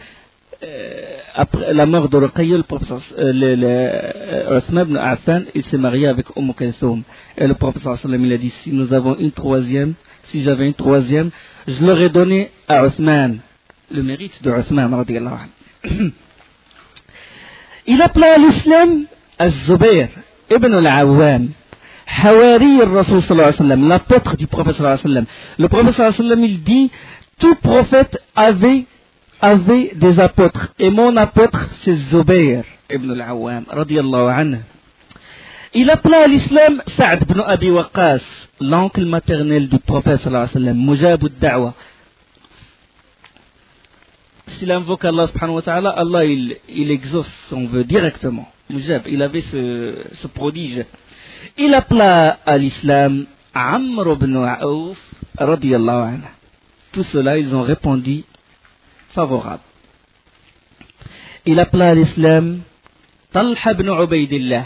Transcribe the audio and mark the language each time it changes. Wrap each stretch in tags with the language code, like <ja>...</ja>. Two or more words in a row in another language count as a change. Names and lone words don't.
<fr>Après la mort de Ruqayya, le prophète Othman ibn Affan, il s'est marié avec Kulthum. Et le prophète</fr> <ar>صلى الله عليه وسلم,</ar> <fr>il a dit, si j'avais une troisième, je l'aurais donné à Othman. Le mérite de Othman</fr> <ar>رضي الله عنه.</ar> <fr>Il appela à l'islam Az-Zubayr ibn al-Awwam,</fr> <ar>حواري الرسول صلى الله عليه وسلم,</ar> <fr>l'apôtre du prophète</fr> <ar>صلى الله عليه وسلم.</ar> <fr>Le prophète</fr> <ar>صلى الله عليه وسلم,</ar> <fr>il dit, tout prophète avait des apôtres, et mon apôtre c'est Zubayr ibn al-Awwam</fr> <ar>رضي الله عنه.</ar> <fr>Il appela à l'islam Sa'd ibn Abi Waqqas, l'oncle maternel du prophète</fr> <ar>صلى الله عليه وسلم, مجاب الدعوة.</ar> <fr>s'il invoque Allah</fr> <ar>سبحانه وتعالى,</ar> <fr>Allah il exauce son vœu directement. Il avait ce prodige. Il appela à l'islam Amr ibn Auf</fr> <ar>رضي الله عنه.</ar> <fr>Tout cela, ils ont répondu favorable. Il appela à l'islam Talha ibn Ubaydillah.</fr>